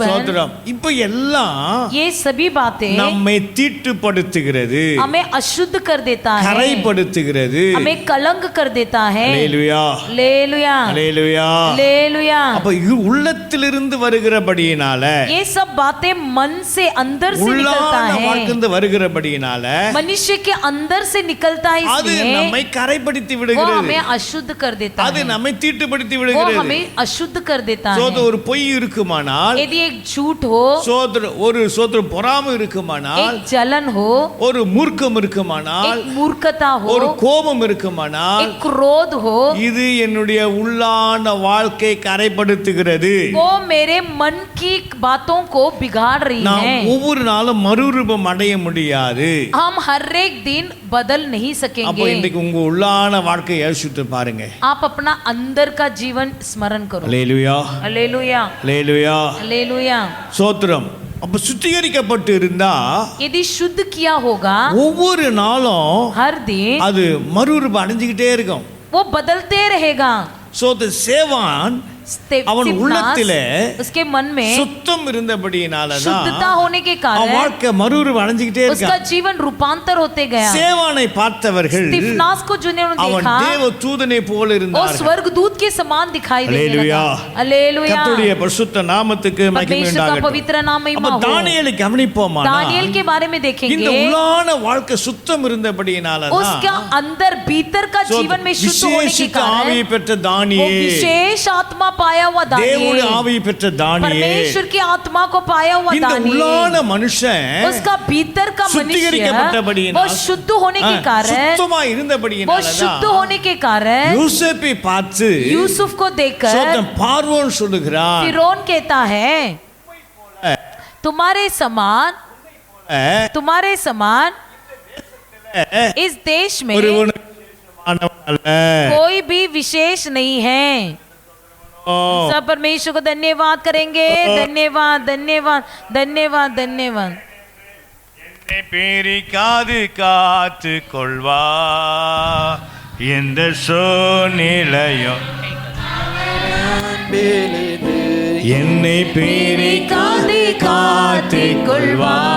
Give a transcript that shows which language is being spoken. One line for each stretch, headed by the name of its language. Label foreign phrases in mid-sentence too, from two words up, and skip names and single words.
Tamil: சோத்திரம் இப்ப எல்லாம்
Hindi: ये सभी बातें
Tamil: நம்மை தீட்டுப்படுத்துகிறது,
Hindi: हमें अशुद्ध कर देता है,
Tamil: கரைப்படுத்துகிறது.
Hindi: हमें कलंक कर देता है.
Tamil: அல்லேலூயா
Hindi: हालेलुया
Tamil: அல்லேலூயா.
Hindi: हालेलुया.
Tamil: அப்ப உள்ளத்திலிருந்து வருகிறபடியினால,
Hindi: ये सब बातें मन से अंदर से निकलता
Tamil: உள்ளான
Hindi: है,
Tamil: வாழ்க்கையிலிருந்து வருகிறபடியினால
Hindi: मनुष्य के अंदर से निकलता है,
Tamil: அது
Hindi: इसलिए
Tamil: நம்மை கரைப்படுத்தி
Hindi: वो
Tamil: விடுகிறது,
Hindi: हमें अशुद्ध कर देता
Tamil: அது
Hindi: है,
Tamil: நம்மை தீட்டுப்படுத்தி
Hindi: वो
Tamil: விடுகிறது.
Hindi: हमें अशुद्ध कर देता है.
Tamil: சோதரம் ஒரு பொய் இருக்குமானால்,
Hindi: यदि एक झूठ हो,
Tamil: சோதரம் பொறாமை இருக்குமானால்,
Hindi: एक जलन हो,
Tamil: ஒரு மூர்க்கம் இருக்குமானால்,
Hindi: एक मूर्खता हो,
Tamil: ஒரு கோபம் இருக்குமானால்,
Hindi: एक क्रोध हो,
Tamil: இது என்னுடைய உள்ளான வாழ்க்கை கரைப்படுத்துகிறது.
Hindi: वो मेरे मन की बातों को बिगाड़ रही
Tamil: நாம்
Hindi: है.
Tamil: ஒவ்வொரு நாளும் மறுரூபம் அடைய முடியாது.
Hindi: हम हर एक दिन बदल नहीं
Tamil: அப்போ
Hindi: सकेंगे.
Tamil: இன்றைக்கு உங்க உள்ளான வாழ்க்கையை யோசித்து பாருங்க.
Hindi: आप अपना अंदर का जीवन स्मरण करो.
Tamil: அல்லேலூயா
Hindi: हालेलुया
Tamil: அல்லேலூயா.
Hindi: हालेलुया.
Tamil: சோத்திரம். அப்ப சுத்திகரிக்கப்பட்டு இருந்தா
Hindi: यदि शुद्ध किया होगा,
Tamil: ஒவ்வொரு நாளும்
Hindi: हर दिन
Tamil: அது மறுரூபம் அடைஞ்சுக்கிட்டே இருக்கும்.
Hindi: वो बदलते रहेगा.
Tamil: சேவான் அவன் உள்ளத்திலே
Hindi: उसके मन में
Tamil: சுத்தம் இருந்தபடியினாலதான்
Hindi: शुद्धता होने के
Tamil: அவன்
Hindi: कारण
Tamil: வாழ்க்கை மறுரூபம் அடைஞ்சுக்கிட்டே
Hindi: उसका
Tamil: இருக்கான்.
Hindi: जीवन रूपांतर होते गया.
Tamil: சேவானை பார்த்தவர்கள்
Hindi: स्तिफनास को जिन्होंने
Tamil: அவன்
Hindi: देखा,
Tamil: தேவ தூதனை போல
Hindi: वो
Tamil: இருந்தார்கள்.
Hindi: स्वर्गदूत के समान दिखाई देने हालेलुया. लगा. हालेलुया.
Tamil: கர்த்தருடைய பரிசுத்த நாமத்துக்கு மகிமை
Hindi: परमेश्वर का
Tamil: உண்டாகட்டும்.
Hindi: पवित्र नाम महिमा
Tamil: அப்ப
Hindi: हो.
Tamil: தானியேலை கவனிப்போமானால்
Hindi: दानियेल के बारे में
Tamil: இந்த
Hindi: देखेंगे,
Tamil: உள்ளான வாழ்க்கை சுத்தம் இருந்தபடியினாலதான்
Hindi: उसका अंदर भीतर का जीवन में शुद्ध होने के
Tamil: விசேஷித்த
Hindi: कारण
Tamil: ஆவியை பெற்ற
Hindi: वो
Tamil: தானியேல்,
Hindi: विशेष आत्मा पाया हुआ
Tamil: தேவனுடைய
Hindi: दानियेल,
Tamil: ஆவியை பெற்ற தானியேல்,
Hindi: परमेश्वर की आत्मा को पाया हुआ
Tamil: இந்த உள்ளான
Hindi: दानियेल,
Tamil: மனுஷன்
Hindi: उसका भीतर का मनुष्य वो
Tamil: சுத்திகரிக்கப்பட்டபடியினால்,
Hindi: शुद्ध होने के कारण,
Tamil: சுத்தமா
Hindi: वो शुद्ध
Tamil: இருந்தபடியினாலதான்
Hindi: होने के कारण
Tamil: யோசேப்பை பார்த்து
Hindi: यूसुफ को देखकर
Tamil: சோதம் பார்வோன் சொல்லுகிறான்,
Hindi: फिरौन कहता है, तुम्हारे समान इस देश में
Tamil: ஒருவனுக்கு சமானவன் அல்ல.
Hindi: कोई भी विशेष नहीं है. सब परमेश्वर को धन्यवाद करेंगे. धन्यवाद धन्यवाद धन्यवाद धन्यवाद.
Tamil: என்னை பிரிக்காது காத்து கொள்வா எந்த சூழ்நிலையும், என்னை பிரிக்காது காத்து கொள்வா,